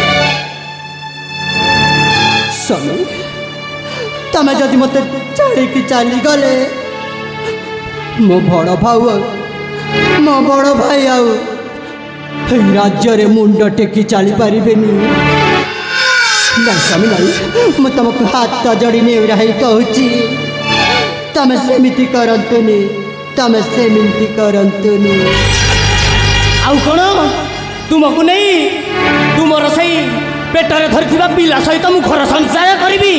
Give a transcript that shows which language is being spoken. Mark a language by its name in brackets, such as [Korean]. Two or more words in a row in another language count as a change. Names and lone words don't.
[Odia] ସ୍ୱାମୀ ତମେ ଯଦି ମତେ ଛାଡ଼ି ଚାଲି ଗଲେ ମୋ ବଡ଼ ଭାଇ ଆଉ ରାଜ୍ୟ ରେ ମୁଣ୍ଡ ଟେକି ଚାଲି ପାରିବେନି। ନା ସ୍ୱାମୀ ନାଇଁ, ମୁଁ ତମକୁ ହାତ ଯୋଡ଼ି ନେଉରା ହେଇ କହୁଛି, ତମେ ସେମିତି କରନ୍ତୁନି, ତମେ ସେମିତି କରନ୍ତୁନି। ଆଉ କ'ଣ ତୁମକୁ ନେଇ ତୁମର ସେଇ ପେଟରେ ଧରିଥିବା ପିଲା ସହିତ ମୁଁ ଘର ସଂସାର କରିବି?